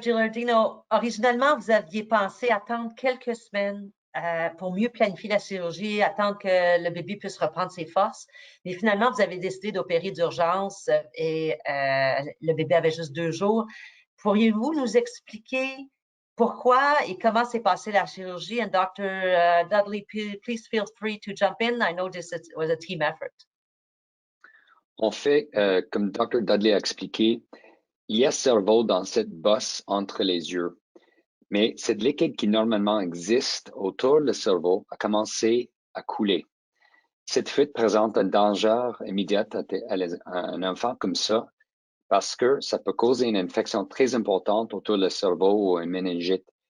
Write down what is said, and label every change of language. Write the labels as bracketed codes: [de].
[fr] Gilardino, originalement, vous aviez pensé attendre quelques semaines pour mieux planifier la chirurgie, attendre que le bébé puisse reprendre ses forces. Mais finalement, vous avez décidé d'opérer d'urgence et le bébé avait juste 2 jours. Pourriez-vous nous expliquer pourquoi et comment s'est passée la chirurgie? [en] And Dr. Dudley, please feel free to jump in. I know this was a team effort. [fr] En fait, comme Dr. Dudley a expliqué, il y a cerveau dans cette bosse entre les yeux. Mais cette liquide qui normalement existe autour du cerveau a commencé à couler. Cette fuite présente un danger immédiat à un enfant comme ça parce que ça peut causer une infection très importante autour du cerveau ou une méningite.